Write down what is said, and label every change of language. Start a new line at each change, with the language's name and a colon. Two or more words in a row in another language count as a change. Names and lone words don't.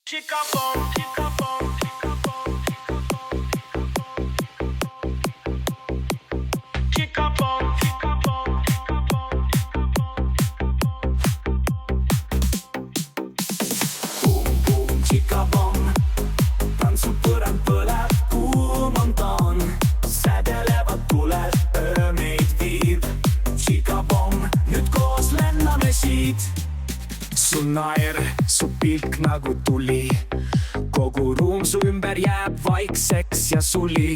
English: Chica-bomb, chica-bomb, chica-bomb, chica-bomb, chica-bomb, chica-bomb, chica-bomb. Bum, bum, chica-bomb,
Estonian: tantsul põrand põleb, kuum on taon. Sädelevad tuled, öö meid viib. Chica-bomb, nüüd koos lenname siit. Su naer, su pilk nagu tuli. Kogu ruum su ümber jääb vaikseks ja suli.